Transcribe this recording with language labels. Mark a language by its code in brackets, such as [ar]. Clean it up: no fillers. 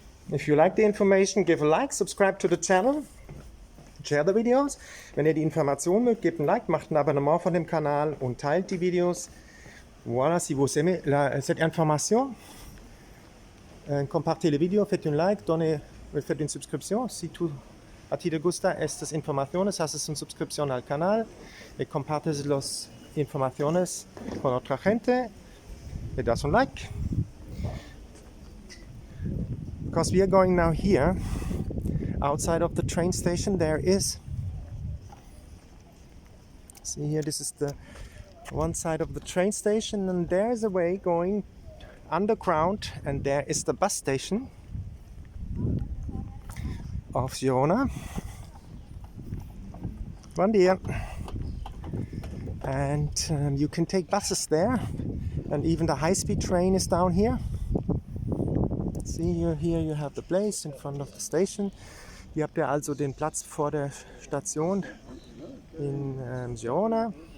[en] If you like the information, give a like, subscribe to the channel, share the videos. [de] Wenn ihr die Information mögt, gebt ein Like, macht ein Abonnement von dem Kanal und teilt die Videos. [fr] Voilà, si vous aimez cette information, compartez les vidéos, faites un like, faites une subscription. [es] Si tú a ti te gusta estas informaciones, haces una suscripción al canal y compartes las informaciones con otra gente. Le das un like. [en] Because we are going now here, outside of the train station, there is, see here, this is the one side of the train station, and there is a way going underground, and there is the bus station of Girona. [pt] Bom dia. [en] And you can take buses there, and even the high-speed train is down here. See here you have the place in front of the station. [de] Hier habt ihr also den Platz vor der Station in Girona.